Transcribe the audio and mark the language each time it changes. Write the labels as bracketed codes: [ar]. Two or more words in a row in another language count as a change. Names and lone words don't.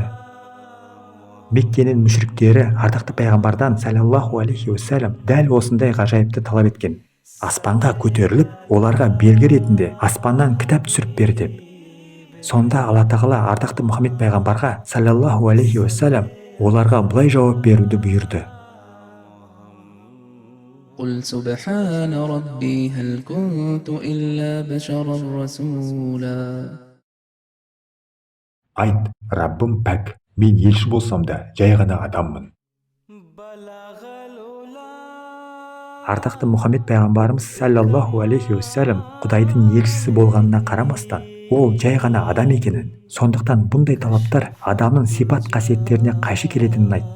[kk] Меккенің мүшриктері ардақты пайғамбардан [ar] صلى الله عليه وسلم [kk] дәл осындай ғажайыпты талап еткен. Аспанға көтеріліп, оларға белгі ретінде аспаннан кітап түсіріп бер деп. Сонда Алла тағала ардақты Мұхаммед пайғамбарға [ar] صلى الله عليه وسلم [kk] оларға былай жауап беруді бұйырды. [ar] قل سبحان ربي هل كنت إلا بشرا رسولا. [kk] Айт, Раббым пәк, мен елші болсам да жай ғана адаммын. Ардақты Мұхаммед пайғамбарымыз [ar] صلى الله عليه وسلم [kk] Құдайдың елшісі болғанына қарамастан, ол жай ғана адам екенін, сондықтан бұндай талаптар адамның сипат қасиеттеріне қайшы келетінін айтты.